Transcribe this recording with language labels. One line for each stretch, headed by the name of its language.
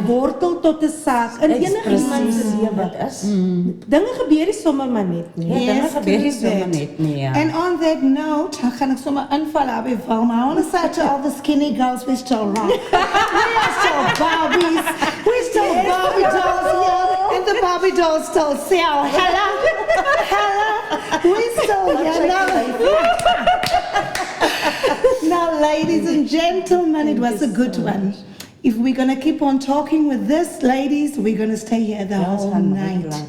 Afrikaans: 'n wortel tot 'n saak in enige iemand se lewe. Wat is? Dinge gebeur nie sommer maar net nie. Ja, dinge gebeur nie
English: correct.
Afrikaans: sommer net nie. Ja.
English: And on that note,
Afrikaans: dan gaan ik zomaar invallen bij Wilma.
English: I want to say to all the skinny girls, we still rock. We are still Barbies. We still Barbie dolls here. And the Barbie dolls still sell. Hello. Hello. We still here. Now, ladies and gentlemen, it was a good one. If we're going to keep on talking with this, ladies, we're going to stay here the whole night.